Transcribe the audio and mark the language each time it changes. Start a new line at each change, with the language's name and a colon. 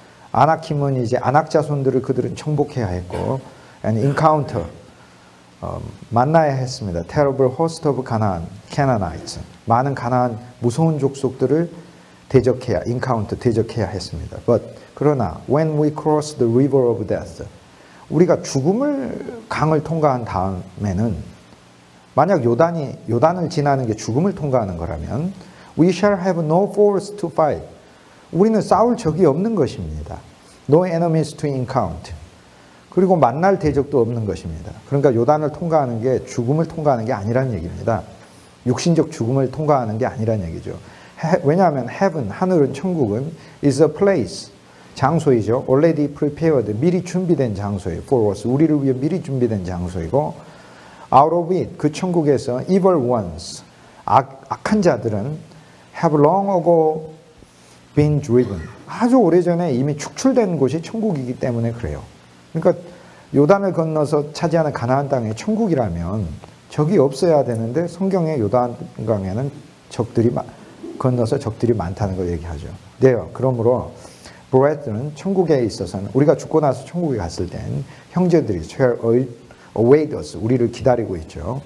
Korean: 아나킴은 이제 아낙 자손들을 그들은 정복해야 했고
English: and encounter
Korean: 만나야 했습니다.
English: terrible host of Canaanites.
Korean: 많은 가나안 무서운 족속들을 대적해야 했습니다. 그러나
English: when we cross the river of death
Korean: 우리가 강을 통과한 다음에는 만약 요단을 지나는 게 죽음을 통과하는 거라면
English: we shall have no force to fight.
Korean: 우리는 싸울 적이 없는 것입니다.
English: No enemies to encounter.
Korean: 그리고 만날 대적도 없는 것입니다. 그러니까 요단을 통과하는 게 죽음을 통과하는 게 아니라는 얘기입니다. 육신적 죽음을 통과하는 게 아니라는 얘기죠. 왜냐하면 heaven, 하늘은 천국은
English: is a place,
Korean: 장소이죠.
English: already prepared,
Korean: 미리 준비된 장소예요.
English: for us,
Korean: 우리를 위해 미리 준비된 장소이고
English: out of it,
Korean: 그 천국에서
English: evil ones,
Korean: 악한 자들은
English: have long ago been driven.
Korean: 아주 오래전에 이미 축출된 곳이 천국이기 때문에 그래요. 그러니까 요단을 건너서 차지하는 가나안 땅이 천국이라면 적이 없어야 되는데 성경의 요단강에는 건너서 적들이 많다는 걸 얘기하죠. 네요. 그러므로 브레드는 천국에 있어서는 우리가 죽고 나서 천국에 갔을 땐 형제들이
English: await us,
Korean: 우리를 기다리고 있죠.